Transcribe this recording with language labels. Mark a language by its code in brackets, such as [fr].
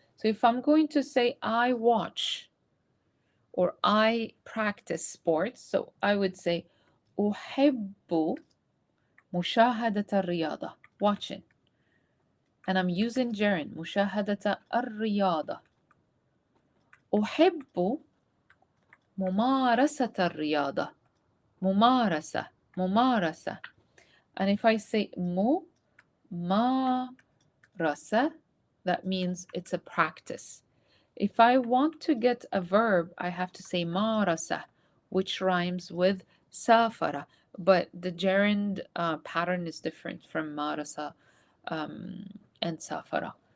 [en] So if I'm going to say I watch or I practice sports, so I would say [ar] أحب مشاهدة الرياضة, [en] watching. And I'm using gerund, [ar] مشاهدة الرياضة. أحب ممارسة الرياضة, ممارسة, ممارسة. [en] And if I say ممارسة, that means it's a practice. If I want to get a verb, I have to say مارسة, which rhymes with سافر, but the gerund pattern is different from مارسة and سافر.